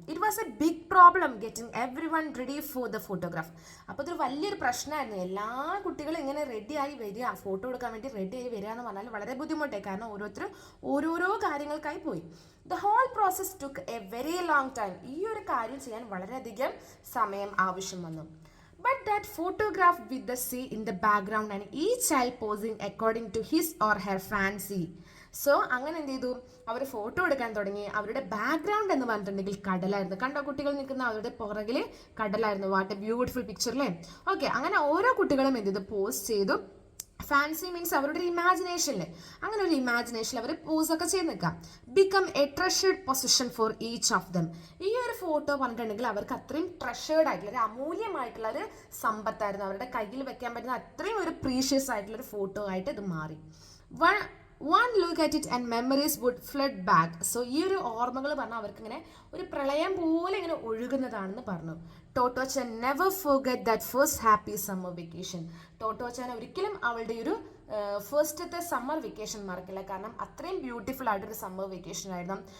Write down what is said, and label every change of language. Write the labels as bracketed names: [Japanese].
[English] It was a big problem getting everyone ready for the photograph. [Malayalam] അപ്പോൾ ഇതൊരു വലിയൊരു പ്രശ്നമായിരുന്നു. എല്ലാ കുട്ടികളും ഇങ്ങനെ റെഡിയായി വരിക, ഫോട്ടോ എടുക്കാൻ വേണ്ടി റെഡിയായി വരിക എന്ന് പറഞ്ഞാൽ വളരെ ബുദ്ധിമുട്ടായി, കാരണം ഓരോരുത്തരും ഓരോരോ കാര്യങ്ങൾക്കായി പോയി. [English] The whole process took a very long time. [Malayalam] ഈ ഒരു കാര്യം ചെയ്യാൻ വളരെയധികം സമയം ആവശ്യം വന്നു. [English] But that photograph with the sea in the background and each child posing according to his or her fancy. [Malayalam] So അങ്ങനെ എന്ത് ചെയ്തു, അവർ ഫോട്ടോ എടുക്കാൻ തുടങ്ങി. അവരുടെ ബാക്ക്ഗ്രൗണ്ട് എന്ന് പറഞ്ഞിട്ടുണ്ടെങ്കിൽ കടലായിരുന്നു. കണ്ടോ, കുട്ടികൾ നിൽക്കുന്ന അവരുടെ പുറകിൽ കടലായിരുന്നു. [English] what a beautiful picture [Malayalam] അല്ലേ. ഓക്കെ, അങ്ങനെ ഓരോ കുട്ടികളും എന്ത് ചെയ്തു, പോസ്റ്റ് ചെയ്തു. ഫാൻസി മീൻസ് അവരുടെ ഒരു ഇമാജിനേഷനിൽ, അങ്ങനെ ഒരു ഇമാജിനേഷനിൽ അവർ പോസൊക്കെ ചെയ്ത് നിൽക്കാം. [English] Become a treasured position for each of them. [Malayalam] ഈ ഒരു ഫോട്ടോ പറഞ്ഞിട്ടുണ്ടെങ്കിൽ അവർക്ക് അത്രയും ട്രഷേർഡ് ആയിട്ടുള്ള ഒരു അമൂല്യമായിട്ടുള്ള ഒരു സമ്പത്തായിരുന്നു. അവരുടെ കയ്യിൽ വെക്കാൻ പറ്റുന്ന അത്രയും ഒരു പ്രീഷ്യസ് ആയിട്ടുള്ള ഒരു ഫോട്ടോ ആയിട്ട് ഇത് മാറി. [English] One look at it and memories would flood back. [Malayalam] So ഈ ഒരു ഓർമ്മകൾ പറഞ്ഞാൽ അവർക്കിങ്ങനെ ഒരു പ്രളയം പോലെ ഇങ്ങനെ ഒഴുകുന്നതാണെന്ന് പറഞ്ഞു. [English] Tottochan never forget that first happy summer vacation. [Malayalam] Totto-chan ഒരിക്കലും അവളുടെ ഒരു ഫസ്റ്റത്തെ സമ്മർ വെക്കേഷൻ മറക്കില്ല, കാരണം അത്രയും ബ്യൂട്ടിഫുൾ ആയിട്ടൊരു സമ്മർ വെക്കേഷൻ ആയിരുന്നു.